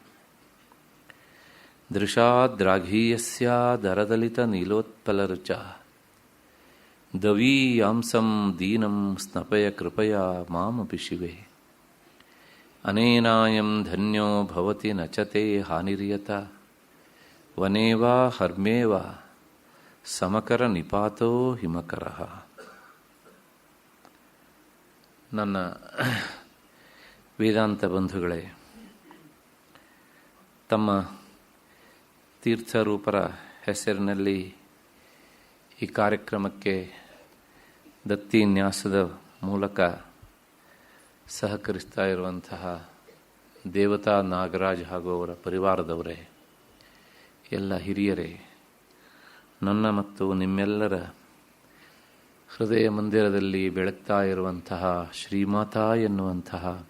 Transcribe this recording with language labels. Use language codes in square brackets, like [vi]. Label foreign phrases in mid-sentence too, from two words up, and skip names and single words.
[sa] ದೃಶಾದ್ರಾಘೀಯಸ್ಯಾದರದಲಿತನೀಲೋತ್ಪಲರುಚಾ ದವೀಯಾಂಸಂ ದೀನಂ ಸ್ನಪಯ ಕೃಪಯಾ ಮಾಮಪಿ ಶಿವೆ. ಅನೇನಾಯಂ ಧನ್ಯೋ ಭವತಿ ನಚತೆ ಹಾನಿರ್ಯತ ವನೇವಾ ಹರ್ಮೇವಾ ಸಮಕರ ನಿಪಾತೋ ಹಿಮಕರಃ. [kn] ನನ್ನ ವೇದಾಂತ ಬಂಧುಗಳೇ, ತಮ್ಮ ತೀರ್ಥರೂಪರ ಹೆಸರಿನಲ್ಲಿ ಈ ಕಾರ್ಯಕ್ರಮಕ್ಕೆ ದತ್ತಿನ್ಯಾಸದ ಮೂಲಕ ಸಹಕರಿಸ್ತಾ ಇರುವಂತಹ ದೇವತಾ ನಾಗರಾಜ್ ಹಾಗೂ ಅವರ ಪರಿವಾರದವರೇ, ಎಲ್ಲ ಹಿರಿಯರೇ, ನನ್ನ ಮತ್ತು ನಿಮ್ಮೆಲ್ಲರ ಹೃದಯ ಮಂದಿರದಲ್ಲಿ ಬೆಳಗ್ತಾ ಇರುವಂತಹ ಶ್ರೀಮಾತಾ ಎನ್ನುವಂತಹ